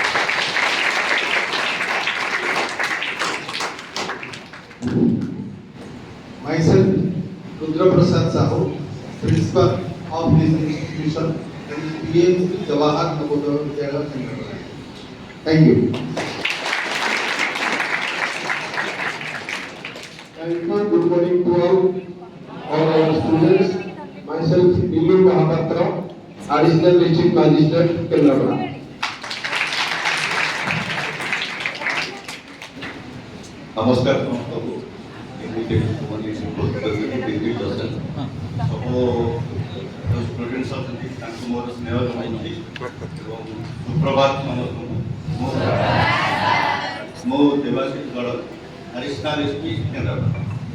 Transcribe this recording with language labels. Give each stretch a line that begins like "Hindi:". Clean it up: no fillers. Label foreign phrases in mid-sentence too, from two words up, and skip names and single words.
English: Myself, Rudra Prasad Sahu, Principal of this institution, and PMC Jawahar Navodaya Vidyalaya Center. Thank you. And good morning to all our students. Myself, Billu Mahapatra, Additional District Magistrate, Kendrapara.
Odia: नमस्कार ସମସ୍ତଙ୍କୁ ଏମିତି ମାନେ ଡିଗ୍ରୀ ଅଛନ୍ତି ସବୁ ଯେଉଁ ଷ୍ଟୁଡେଣ୍ଟସ୍ ଅଛନ୍ତି ତାଙ୍କୁ ମୋର ସ୍ନେହ ଜଣାଉଛି ଏବଂ ସୁପ୍ରଭାତ ସମସ୍ତଙ୍କୁ ମୁଁ ଦେବାଶିଷ ଗଡ଼
English: additional SP
Odia: କେନ୍ଦ୍ରାପଡ଼ା।